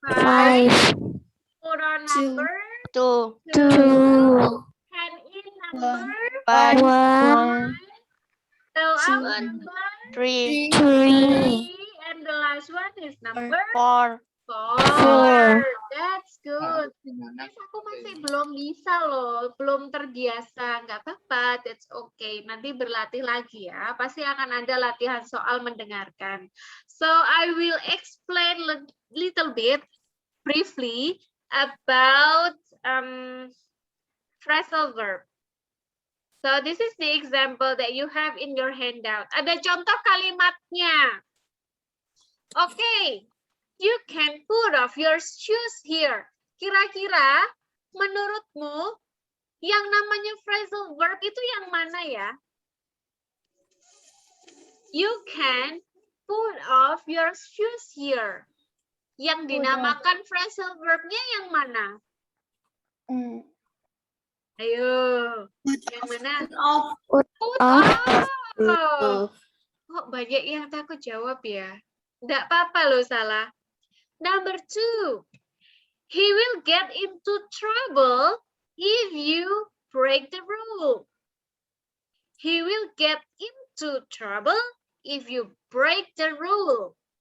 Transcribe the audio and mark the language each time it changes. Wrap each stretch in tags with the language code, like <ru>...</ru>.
<en>5. Put on number 2. 2. Hand in number 1. 1. Throw out number 3. 3. And the last one is number 4. 4. That's good.</en> <id>Guys, aku masih belum bisa loh, belum terbiasa. Nggak apa-apa,</id> <en>that's okay.</en> <id>Nanti berlatih lagi ya. Pasti akan ada latihan soal mendengarkan.</id> <en>So I will explain little bit briefly about phrasal verb. So this is the example that you have in your handout.</en> <id>Ada contoh kalimatnya.</id> <en>Okay. You can put off your shoes here.</en> <id>Kira-kira menurutmu yang namanya phrasal verb itu yang mana ya?</id> <en>You can put off your shoes here.</en> <id>Yang dinamakan phrasal verbnya yang mana? Ayo, yang mana? Put off. Kok banyak yang takut jawab ya? Nggak apa-apa loh salah.</id> <en>Number 2, he will get into trouble if you break the rule. He will get into trouble if you break the rule.</en>